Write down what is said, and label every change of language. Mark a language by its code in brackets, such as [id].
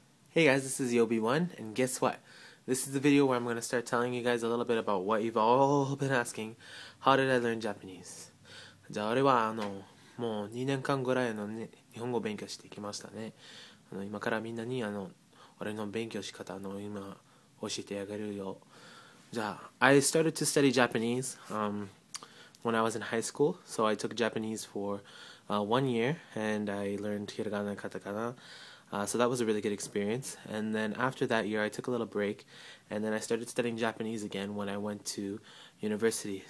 [en] Hey guys, this is Yobi1, and guess what? This is the video where I'm going to start telling you guys a little bit about what you've all been asking. How did I learn Japanese? [ja] じゃあ俺はもう2年間ぐらい日本語を勉強してきましたね。今からみんなに俺の勉強し方今教えてあげるよ。 [en] じゃあ I started to study Japanese when I was in high school. So I took Japanese for 1 year and I learned hiragana and katakana. So that was a really good experience. And then after that year, I took a little break, and then I started studying Japanese again when I went to university.